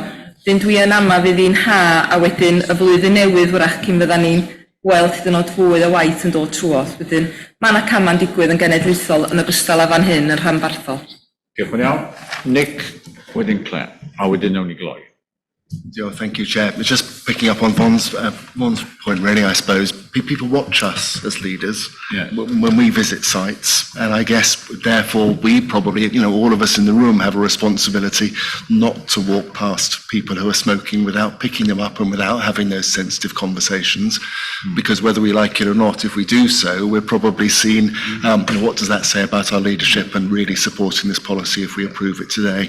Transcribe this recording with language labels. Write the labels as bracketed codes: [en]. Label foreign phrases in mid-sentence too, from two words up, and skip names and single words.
[cy] Wedyn dwi yn ama fydd hi'n ha, a wedyn y flwyddyn newydd wrach cyn fydda ni'n gweld hyd yn oed fwy o waith yn dod trwodd. Wedyn mae yna cama'n digwydd yn genedlaethol yn ogystal â fan hyn yn Rhanbarthol. Diolch yn iawn. Nick, wedyn Claire, a wedyn nawn ni gloi. [en] Thank you, Chair. Just picking up on Vaughn's point, really, I suppose. People watch us as leaders when we visit sites, and I guess, therefore, we probably, all of us in the room have a responsibility not to walk past people who are smoking without picking them up and without having those sensitive conversations, because whether we like it or not, if we do so, we're probably seen, what does that say about our leadership and really supporting this policy if we approve it today?